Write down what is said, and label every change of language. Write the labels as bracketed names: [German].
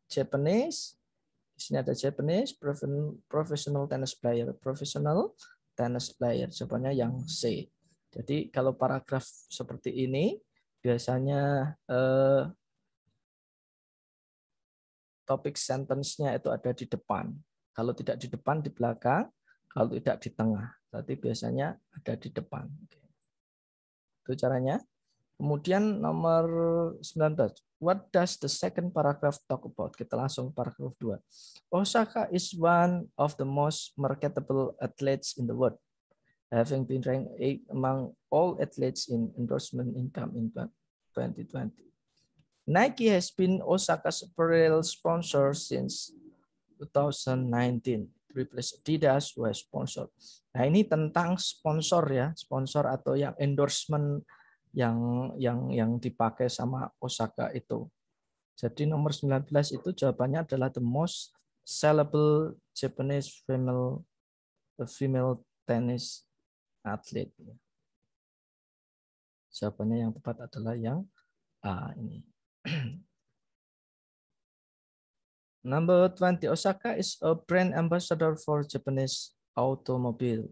[English] Japanese, [Indonesian] di sini ada [English] Japanese professional tennis player. Professional tennis player, [Indonesian] jawabannya yang C. Jadi kalau paragraf seperti ini biasanya topik sentence-nya itu ada di depan. Kalau tidak di depan, di belakang. Kalau tidak di tengah. Berarti biasanya ada di depan. Itu caranya. Kemudian nomor 19. [English] What does the second paragraph talk about? [Indonesian] Kita langsung paragraf 2. [English] Osaka is one of the most marketable athletes in the world, having been ranked 8 among all athletes in endorsement income in 2020. Nike has been Osaka's apparel sponsor since 2019. Replace Adidas who has sponsored. [Indonesian] Nah, ini tentang sponsor ya, sponsor atau yang endorsement yang dipakai sama Osaka itu. Jadi nomor 19 itu jawabannya adalah [English] the most sellable Japanese female tennis athlete. [Indonesian] Jawabannya yang tepat adalah yang A ini. [English] Number 20, Osaka is a brand ambassador for Japanese automobile.